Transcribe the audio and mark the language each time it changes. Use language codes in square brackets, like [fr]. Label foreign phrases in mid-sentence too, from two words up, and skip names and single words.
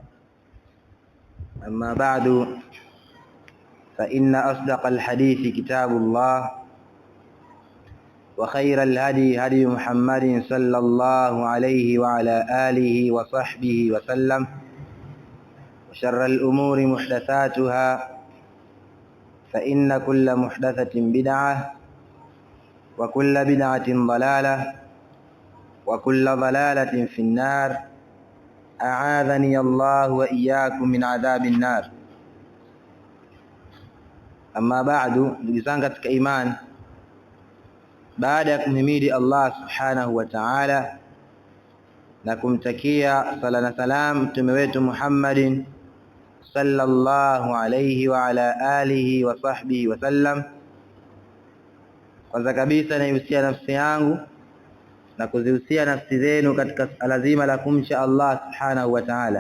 [ar] أما بعد، فإن أصدق الحديث كتاب الله، وخير الهدي هدي محمد صلى الله عليه وعلى آله وصحبه وسلم، وشر الأمور محدثاتها، فإن كل محدثة بدعة، وكل بدعة ضلالة، وكل ضلالة في النار. أعاذني الله وإياكم من عذاب النار. أما بعد, [sw] ndugu zangu katika imani, baada ya kumhimidi Allah subhanahu wa ta'ala na kumtakia sala na salam mtume wetu Muhammadin [ar] صلى الله عليه وعلى آله وصحبه وسلم, [sw] kwanza kabisa naihusia nafsi yangu na kuzihusia nafsi zenu katika suala zima la kumcha Allah [ar] سبحانه وتعالى.